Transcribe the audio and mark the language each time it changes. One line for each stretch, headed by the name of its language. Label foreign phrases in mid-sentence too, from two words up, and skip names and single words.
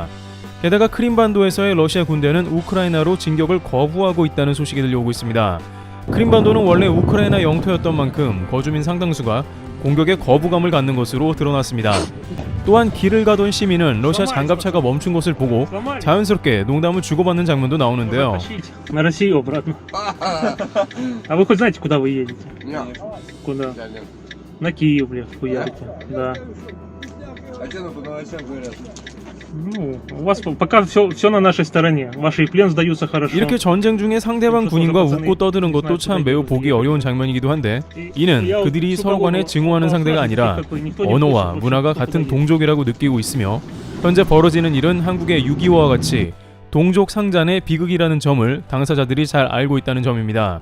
Korean: 게다가 크림반도에서의 러시아 군대는 우크라이나로 진격을 거부하고 있다는 소식이 들려오고 있습니다. 크림반도는 원래 우크라이나 영토였던 만큼 거주민 상당수가 공격에 거부감을 갖는 것으로 드러났습니다. 또한 길을 가던 시민은 러시아 장갑차가 멈춘 것을 보고 자연스럽게 농담을 주고받는 장면도 나오는데요.
Russian: На Россию обратно. А вы хоть знаете, куда вы едете? Нет. Куда? Нет. На Киев, блядь, хуярите. Да. А что по новостям говорят? Ну, у вас пока все на нашей стороне. Ваши плен сдаются хорошо.
Korean: 이렇게 전쟁 중에 상대방 군인과 웃고 떠드는 것도 참 매우 보기 어려운 장면이기도 한데, 이는 그들이 서로 간에 증오하는 상대가 아니라 언어와 문화가 같은 동족이라고 느끼고 있으며, 현재 벌어지는 일은 한국의 6.25와 같이 동족 상잔의 비극이라는 점을 당사자들이 잘 알고 있다는 점입니다.